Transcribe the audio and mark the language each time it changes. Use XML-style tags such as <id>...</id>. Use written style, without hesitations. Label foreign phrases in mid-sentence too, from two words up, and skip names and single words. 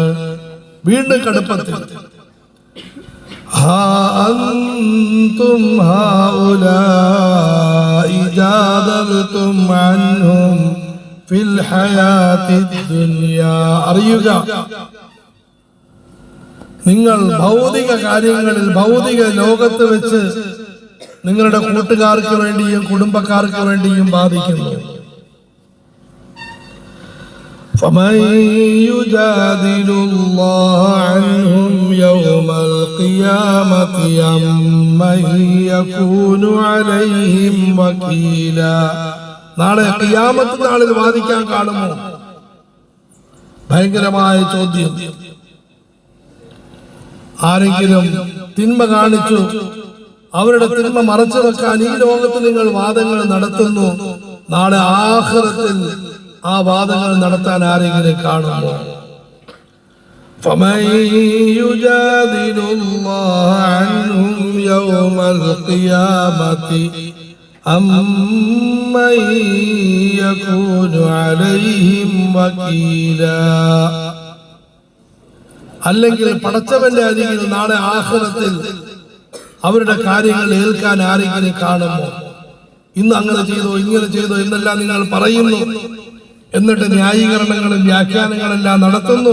<ml>വീണ്ടും കടുപ്പത്തിൽ</ml> <ar>ها أنتم هؤلاء جادلتم عنهم في الحياة الدنيا.</ar> <ml>അറിയുക, നിങ്ങൾ ഭൗതിക കാര്യങ്ങളിൽ, ഭൗതിക ലോകത്ത് വെച്ച് നിങ്ങളുടെ കൂട്ടുകാർക്ക് വേണ്ടിയും കുടുംബക്കാർക്ക് വേണ്ടിയും ബാധിക്കുന്നു.</ml> <ar>فمن يجادل الله عنهم يوم القيامة أمن يكون عليهم وكيلا.</ar> <ml>നാളെ ഖിയാമത്ത് നാളിൽ വാദിക്കാൻ കാണുമോ? ഭയങ്കരമായ ചോദ്യം. ആരെങ്കിലും തിന്മ കാണിച്ചു, അവരുടെ തിന്മ മറച്ചു വെക്കാൻ ഈ ലോകത്ത് നിങ്ങൾ വാദങ്ങൾ നടത്തുന്നു, നാളെ ആഖിറത്തിൽ ആ വാദങ്ങൾ നടത്താൻ ആരെങ്കിലും കാണുമോ?</ml> <ar>فمن يجادل الله عنهم يوم القيامة أمن يكون عليهم وكيلا.</ar> <ml>അല്ലെങ്കിൽ പടച്ചവന്റെ അരികിൽ നാളെ ആഖിറത്തിൽ അവരുടെ കാര്യങ്ങൾ ഏൽക്കാൻ ആരെങ്കിലും കാണുമോ? ഇന്ന് അങ്ങനെ ചെയ്തോ, ഇങ്ങനെ ചെയ്തോ എന്നെല്ലാം നിങ്ങൾ പറയുന്നു, എന്നിട്ട് ന്യായീകരണങ്ങളും വ്യാഖ്യാനങ്ങളെല്ലാം നടത്തുന്നു.</ml>